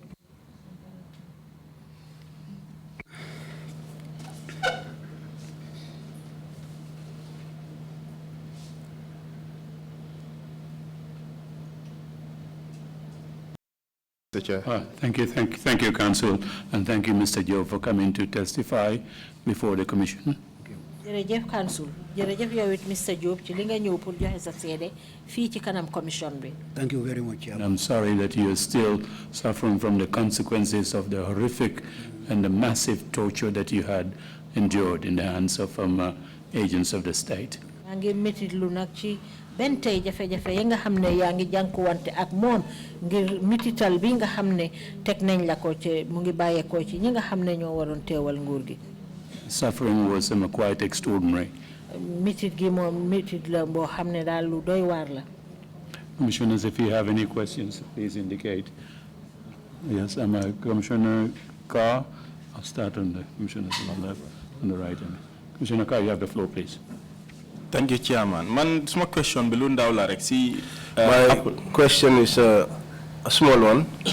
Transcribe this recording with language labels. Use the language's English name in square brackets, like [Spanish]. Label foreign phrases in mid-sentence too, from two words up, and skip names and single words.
[English] Thank you, Council, and thank you, Mr. Jobe, for coming to testify before the Commission. [Wolof] Jërëjëf Council, jërëjëf yow it Mr. Jobe ci li nga ñëw pour joxe sa seede fii ci kanam commission bi. [English] Thank you very much. I'm sorry that you are still suffering from the consequences of the horrific and the massive torture that you had endured in the hands of agents of the state. [Wolof] Maa ngi metitlu nag ci benn tey jafe-jafe yi nga xam ne yaa ngi jànkuwante ak moom ngir mitital bi nga xam ne teg nañ la ko ci mu ngi bàyyeekoo ci ñi nga xam ne ñoo waroon teewal nguur gi. [English] Suffering was quite extraordinary. [Wolof] Mitit gi moom mitit la boo xam ne daal lu doy waar la. [English] Commissioners, if you have any questions, please indicate. Yes, I'm a Commissioner Carr. I'll start on the commissioners on the left, on the right. Commissioner Carr, you have the floor, please. Thank you, Chairman. My question my question is a small one.